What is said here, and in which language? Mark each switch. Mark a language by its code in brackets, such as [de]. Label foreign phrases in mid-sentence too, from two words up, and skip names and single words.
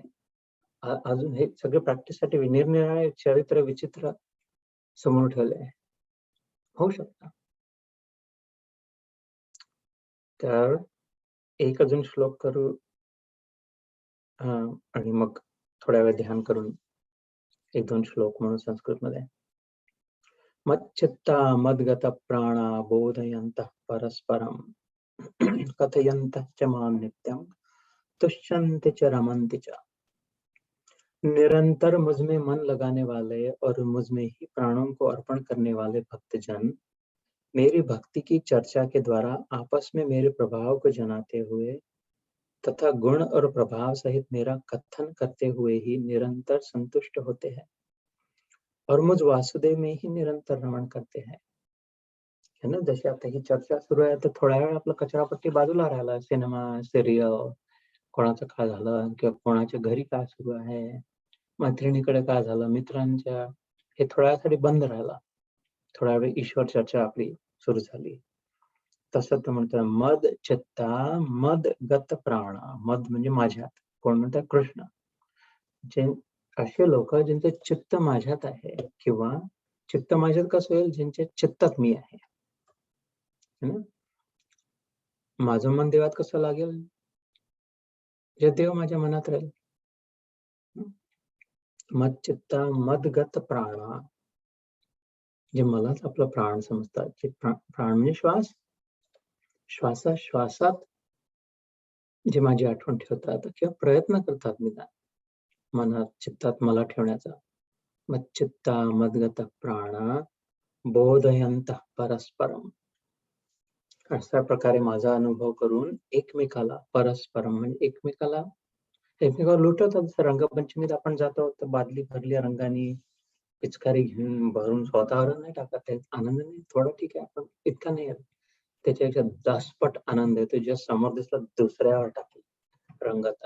[mr] अजून हे सगळे प्रॅक्टिससाठी निरनिराळे चरित्र विचित्र समोर ठेवले आहे. होऊ शकतं. तर एक अजून श्लोक करू आणि मग थोड्या वेळ ध्यान करून 1-2 श्लोक म्हणून संस्कृतमध्ये. [sa] मच्चित्ता मद्गत प्राणा बोधयन्तः परस्परं कथयन्तः च मां नित्यं तुष्यन्ति च रमन्ति च. [hi] निरंतर मुझ में मन लगाने वाले और मुझ में ही प्राणों को अर्पण करने वाले भक्तजन मेरी भक्ति की चर्चा के द्वारा आपस में मेरे प्रभाव को जनाते हुए तथा गुण और प्रभाव सहित मेरा कथन करते हुए ही निरंतर संतुष्ट होते हैं और मुझ वासुदेव में ही निरंतर रमण करते हैं. है ना. [mr] जशी आता ही चर्चा सुरू आहे तर थोड्या वेळ आपलं कचरापट्टी बाजूला राहिला. सिनेमा, सिरियल, कोणाचं काय झालं किंवा कोणाच्या घरी काय सुरू आहे, मैत्रिणीकडे काय झालं, मित्रांच्या, हे थोड्या वेळासाठी बंद राहिला. थोड्या वेळ ईश्वर चर्चा आपली सुरू झाली. तसं ते म्हणतं [sa] मद चित्ता मद गत प्राणा. [mr] मद म्हणजे माझ्यात. कोण म्हणतात? कृष्ण. जे असे लोक ज्यांचे चित्त माझ्यात आहे, किंवा चित्त माझ्यात कसं होईल? ज्यांच्या चित्तात मी आहे. [hi] है ना? [mr] माझं मन देवात कसं लागेल? जे देव माझ्या मनात राहील. [sa] मद चित्ता मदगत प्राणा. [mr] जे मलाच आपलं प्राण समजतात. जे प्राण म्हणजे श्वास. श्वासात जे माझी आठवण ठेवतात किंवा प्रयत्न करतात निदान मनात, चित्तात मला ठेवण्याचा. [sa] मद चित्ता मदगत प्राणा बोधयंत परस्परम. [mr] अशा प्रकारे माझा अनुभव करून एकमेकाला, परस्परम म्हणजे एकमेकावर लुटवतात. जसं रंगपंचमीत आपण जातो तर बादली भरली रंगानी, पिचकारी घेऊन भरून स्वतःवर नाही टाकत. त्यात आनंद नाही. थोडा ठीक आहे, आपण इतका नाही येत. त्याच्यापेक्षा दसपट आनंद येतो ज्या समोर दिसला दुसऱ्यावर टाकला रंगाचा.